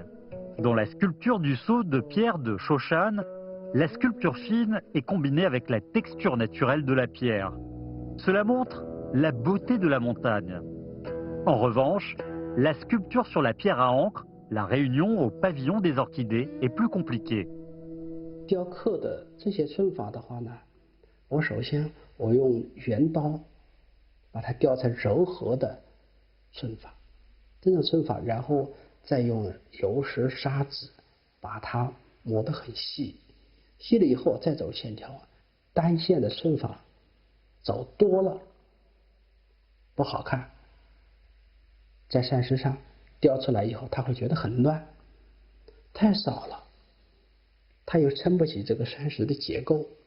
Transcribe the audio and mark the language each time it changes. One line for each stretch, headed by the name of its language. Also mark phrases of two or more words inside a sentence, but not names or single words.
French: Dans la sculpture du sceau de pierre de Shoshan, la sculpture fine est combinée avec la texture naturelle de la pierre. Cela montre la beauté de la montagne. En revanche, la sculpture sur la pierre à encre, la Réunion au pavillon des Orchidées, est plus compliquée.
Chinese: 雕刻的这些皴法的话呢，我首先用圆刀把它雕成柔和的皴法，这种皴法，然后再用油石砂纸把它磨得很细，细了以后再走线条，单线的皴法走多了不好看，在山石上雕出来以后，他会觉得很乱，太少了，它又撑不起这个山石的结构。